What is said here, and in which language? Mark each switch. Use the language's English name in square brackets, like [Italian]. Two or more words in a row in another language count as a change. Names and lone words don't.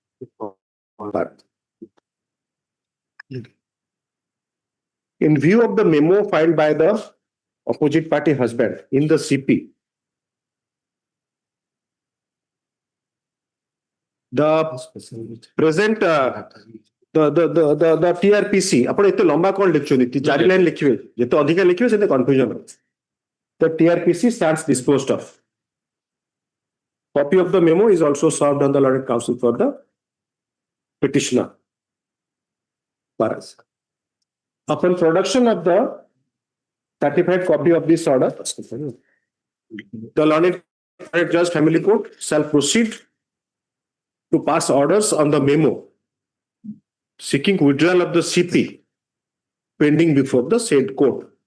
[English] In view of the memo filed by the opposite party husband in the CP, the present the TRPC [Odia] ଆପଣ ଏତେ ଲମ୍ବା କଣ ଲେଖୁଛନ୍ତି 4 ଲାଇନ ଲେଖିବେ ଯେତେ ଅଧିକା ଲେଖିବେ ସେତେ କନଫ୍ୟୁଜନ [English] the TRPC stands disposed of. Copy of the memo is also served on the Lorded Counsel for the petitioner. Upon production of the certified copy of this order, the Lorded Judge Family Court shall proceed to pass orders on the memo seeking withdrawal of the CP pending before the said court.